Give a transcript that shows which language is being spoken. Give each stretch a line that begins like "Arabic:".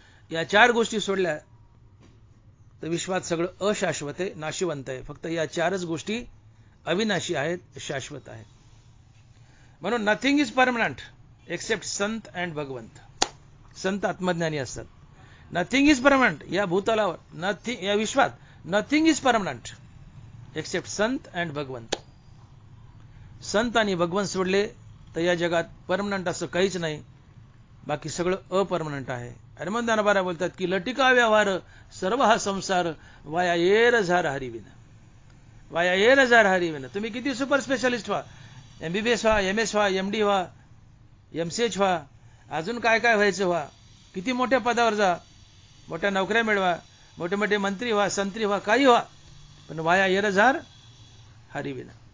Marathi: या 4 गोष्टी सोडल्या तर विश्वात सगळं अशाश्वत आहे, नाशिवंत आहे. फक्त या 4च गोष्टी अविनाशी आहेत, शाश्वत आहेत. म्हणून
English: Nothing is permanent except संत and भगवंत.
Marathi: संत आत्मज्ञानी असतात.
English: nothing is permanent
Marathi: या भूतलावर, या विश्वात
English: Nothing is permanent except संत and भगवंत.
Marathi: संत आणि भगवंत सोडले तर या जगात परमनंट असं काहीच नाही, बाकी सगळं अपरमनंट आहे. आणि मग ज्ञानोबा बोलतात की लटिका व्यवहार सर्व हा संसार वाया येर झार हरिविन. वाया येर झार हरिविन. तुम्ही किती सुपर स्पेशालिस्ट व्हा, MBBS व्हा, MS व्हा, MD व्हा, MCH व्हा, अजून काय काय व्हायचं व्हा, किती मोठ्या पदावर जा, मोठ्या नोकऱ्या मिळवा, मोठे मोठे मंत्री व्हा, संत्री व्हा, काही व्हा, पण वाया येर झार हरिविना.